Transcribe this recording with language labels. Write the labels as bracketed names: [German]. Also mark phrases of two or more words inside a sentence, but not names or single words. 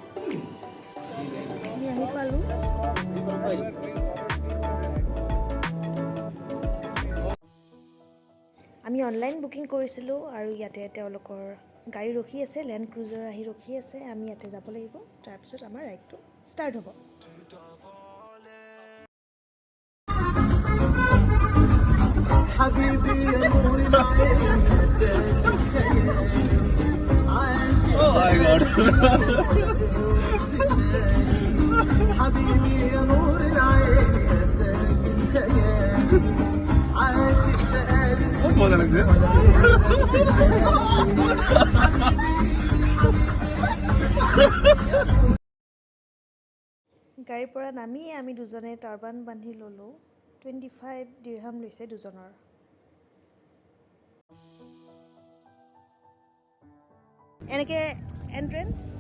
[Assamese] আমি আহি পালোঁ। আমি [English] online booking [Assamese] কৰিছিলোঁ আৰু ইয়াতে তেওঁলোকৰ গাড়ী ৰখি আছে, লেণ্ড ক্ৰুজাৰ আহি ৰখি আছে। আমি ইয়াতে যাব লাগিব, তাৰপিছত আমাৰ ৰাইডটো ষ্টাৰ্ট হ'ব। [English] Oh my god. [Hindi] बहुत मजा लगता है। [Assamese] গাড়ীৰ পৰা নামিয়ে আমি দুজনে টাৰ্বান বান্ধি ল'লোঁ। 25 দিৰহাম লৈছে দুজনৰ। এনেকৈ এণ্ট্ৰেঞ্চ।